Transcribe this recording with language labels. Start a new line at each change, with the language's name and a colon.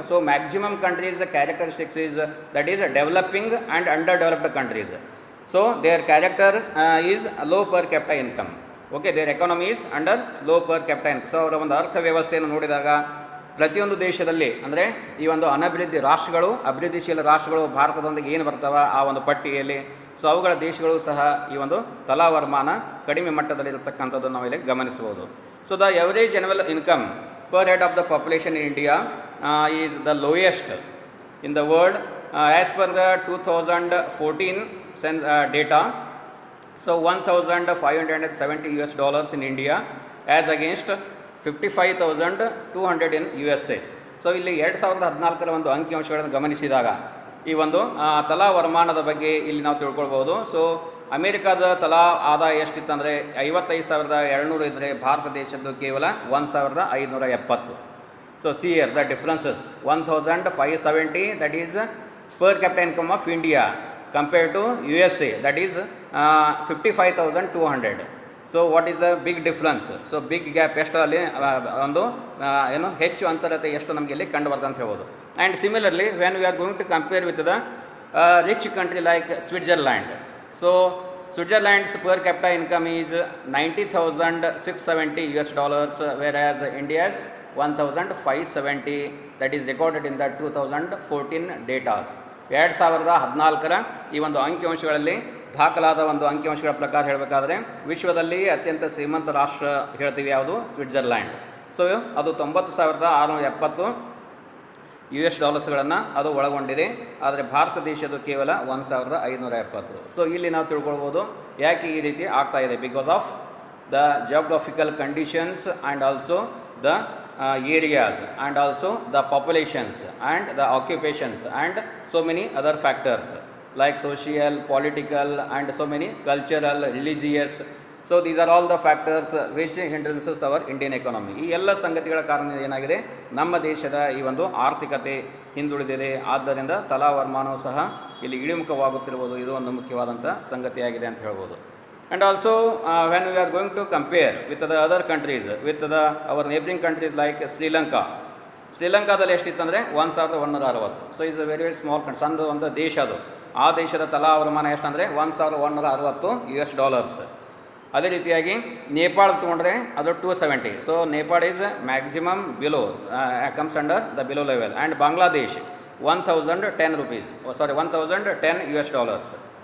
English: So maximum countries the characteristics is that is developing and underdeveloped countries. So their character is low per capita income. Okay, their economy is under low per capita income.
Kannada: So ಅವರ ಒಂದು ಅರ್ಥವ್ಯವಸ್ಥೆಯನ್ನು ನೋಡಿದಾಗ ಪ್ರತಿಯೊಂದು ದೇಶದಲ್ಲಿ, ಅಂದರೆ ಈ ಒಂದು ಅಭಿವೃದ್ಧಿಶೀಲ ರಾಷ್ಟ್ರಗಳು ಭಾರತದೊಂದಿಗೆ ಏನು ಬರ್ತಾವ ಆ ಒಂದು ಪಟ್ಟಿಯಲ್ಲಿ, ಸೊ ಅವುಗಳ ದೇಶಗಳು ಸಹ ಈ ಒಂದು ತಲಾ ವರಮಾನ ಕಡಿಮೆ ಮಟ್ಟದಲ್ಲಿರತಕ್ಕಂಥದ್ದು ನಾವಿಲ್ಲಿ ಗಮನಿಸ್ಬೋದು.
English: So the average annual income per head of the population in India is the lowest in the world as per the 2014 data. So $1,570 in India as against 55,200 in USA.
Kannada: So ಇಲ್ಲಿ 2014 ಒಂದು ಅಂಕಿಅಂಶಗಳನ್ನು ಗಮನಿಸಿದಾಗ ಈ ಒಂದು ತಲಾ ವರಮಾನದ ಬಗ್ಗೆ ಇಲ್ಲಿ ನಾವು ತಿಳ್ಕೊಳ್ಬೋದು. ಸೊ ಅಮೇರಿಕಾದ ತಲಾ ಆದಾಯ ಎಷ್ಟಿತ್ತಂದರೆ 55,200 ಇದ್ದರೆ ಭಾರತ ದೇಶದ್ದು ಕೇವಲ 1,570.
English: So see here the differences, 1,570 that is per capital income of India compared to USA, that is 55,200.
Kannada: So
English: What is the big difference?
Kannada: So
English: big gap
Kannada: ಎಷ್ಟು ಅಲ್ಲಿ ಒಂದು ಹೆಚ್ಚು ಅಂತರತೆ ಎಷ್ಟು ನಮಗೆ ಇಲ್ಲಿ ಕಂಡು ಬರ್ತದೆ ಅಂತ ಹೇಳ್ಬೋದು.
English: And similarly when we are going to compare with the rich country like Switzerland. So Switzerland's per capita income is $90,670, whereas India's 1,570, that is recorded in the 2014 datas.
Kannada: 2014 ಈ ಒಂದು ಅಂಕಿಅಂಶಗಳಲ್ಲಿ ದಾಖಲಾದ ಒಂದು ಅಂಕಿಅಂಶಗಳ ಪ್ರಕಾರ ಹೇಳಬೇಕಾದ್ರೆ ವಿಶ್ವದಲ್ಲಿ ಅತ್ಯಂತ ಶ್ರೀಮಂತ ರಾಷ್ಟ್ರ ಹೇಳ್ತೀವಿ ಯಾವುದು? ಸ್ವಿಟ್ಜರ್ಲ್ಯಾಂಡ್. ಸೊ ಅದು $90,670 ಅದು ಒಳಗೊಂಡಿದೆ. ಆದರೆ ಭಾರತ ದೇಶದ್ದು ಕೇವಲ 1,570. ಸೊ ಇಲ್ಲಿ ನಾವು ತಿಳ್ಕೊಳ್ಬೋದು ಯಾಕೆ ಈ ರೀತಿ ಆಗ್ತಾ ಇದೆ.
English: Because of the geographical conditions and also the areas and also the populations and the occupations and so many other factors like social, political and so many cultural, religious. So these are all the factors which hindrances our Indian economy.
Kannada: ಈ ಎಲ್ಲ ಸಂಗತಿಗಳ ಕಾರಣ ಏನಾಗಿದೆ, ನಮ್ಮ ದೇಶದ ಈ ಒಂದು ಆರ್ಥಿಕತೆ ಹಿಂದುಳಿದಿದೆ. ಆದ್ದರಿಂದ ತಲಾ ವರಮಾನವೂ ಸಹ ಇಲ್ಲಿ ಇಳಿಮುಖವಾಗುತ್ತಿರುವುದು ಇದು ಒಂದು ಮುಖ್ಯವಾದಂಥ ಸಂಗತಿಯಾಗಿದೆ ಅಂತ ಹೇಳ್ಬೋದು.
English: And also when we are going to compare with the other countries, with our neighboring countries like Sri Lanka,
Kannada: ಶ್ರೀಲಂಕಾದಲ್ಲಿ ಎಷ್ಟಿತ್ತಂದರೆ 1,160. So
English: is a very very small country,
Kannada: ಸಣ್ಣ ಒಂದು ದೇಶ ಅದು. ಆ ದೇಶದ ತಲಾ ವರಮಾನ ಎಷ್ಟಂದರೆ $1,160. ಅದೇ ರೀತಿಯಾಗಿ ನೇಪಾಳ ತೊಗೊಂಡ್ರೆ ಅದು 270.
English: So Nepal is maximum below, comes under the below level. And Bangladesh $1,010.